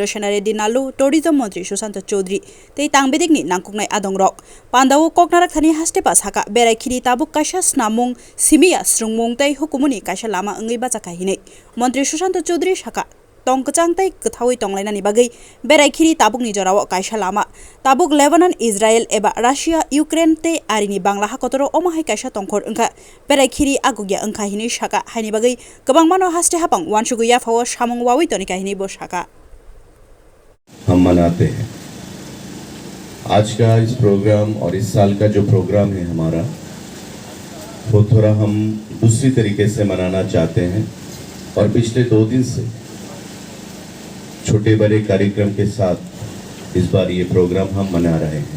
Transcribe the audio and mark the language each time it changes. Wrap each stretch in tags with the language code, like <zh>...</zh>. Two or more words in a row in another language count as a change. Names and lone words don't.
<trp>Shanare Dinalu Tourism Montri Susanto Chaudhry Te Tangbedigni Nangkungnai Adong Rock Pandawu Koknaraktani Hastepas Haka Berai Kiri Tabuk Kashas Namung Simia Srungmung Tai Hukumuni Kasha Lama Ungi Bachaka Hine Montri Susanto Chaudhry Shaka Tong kecang tai kethawi tong lainani bagai berai kiri tabuk ni jorawo kaisa lama tabuk Lebanon Israel eba Russia Ukraine te arini Bangla hakotoro omahai kaisa tongkhor engka berai kiri agugya engka hini shaka haini bagai gobang mano haste hapang wanshuguya fawo samung wawi toni kahini bo shaka</trp> <hi>हम मनाते हैं। आज का इस प्रोग्राम और इस साल का जो प्रोग्राम है हमारा वो थोड़ा हम दूसरी तरीके से मनाना चाहते हैं और पिछले 2 दिन से छोटे बड़े कार्यक्रम के साथ इस बार ये प्रोग्राम हम मना रहे हैं।</hi>